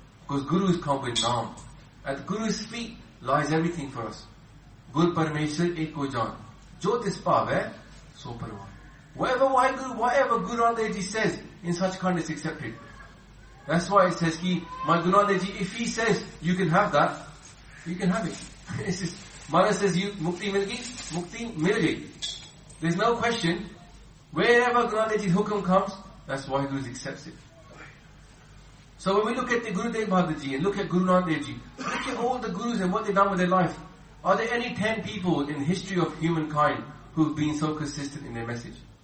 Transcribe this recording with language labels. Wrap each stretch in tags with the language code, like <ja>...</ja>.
<en>Because Gurus come with Naam. At Guru's feet lies everything for us.</en> <pa>Guru Parmeshwar Eko Jaan. Jyotis Paave, So Parwaan.</pa> <en>Whatever Waheguru, whatever Guru Nanak Ji says, in such kind it's accepted. That's why it says, my Guru Nanak Ji, if he says, you can have that, you can have it. Maharaj says,</en> <pa>ਮੁਕਤੀ ਮਿਲ ਗਈ, ਮੁਕਤੀ ਮਿਲ ਗਈ.</pa> <en>There's no question. Wherever Guru Nanak Ji's hukam comes, that's why Guru accepts it. So when we look at the Gurudev Bahadur Ji and look at Guru Nanak Dev Ji, look at all the Gurus and what they've done with their life. Are there any 10 people in the history of humankind who've been so consistent in their message?</en>